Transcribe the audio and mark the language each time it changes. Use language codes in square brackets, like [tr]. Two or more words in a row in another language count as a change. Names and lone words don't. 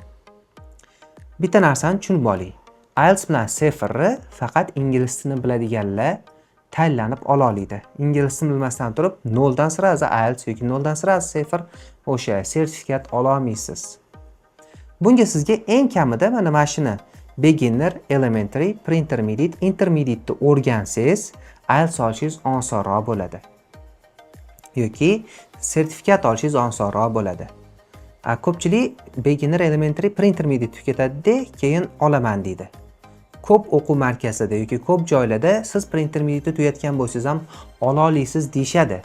[uz] Bitta narsani tushunib oling. IELTS bilan TOEFL faqat ingliz tilini biladiganlar tayyorlanib ola oladi. Ingliz tilini bilmasdan turib, 0 dan sirazi IELTS yoki 0 dan sirazi TOEFL o'sha sertifikat ola olmaysiz. Bunga sizga eng kamida mana shuni [en] beginner, elementary, pre-intermediate, intermediate [uz] o'rgansangiz, IELTS olishingiz osonroq bo'ladi. Yoki sertifikat olishingiz osonroq bo'ladi. Ko'pchilik [en] beginner, elementary, pre-intermediate [uz] tugatadi, keyin olaman deydi. Ko'p o'quv markazida yoki ko'p joylarda siz pre-intermediate tugatgan bo'lsangiz ham ola olasiz deyshadi.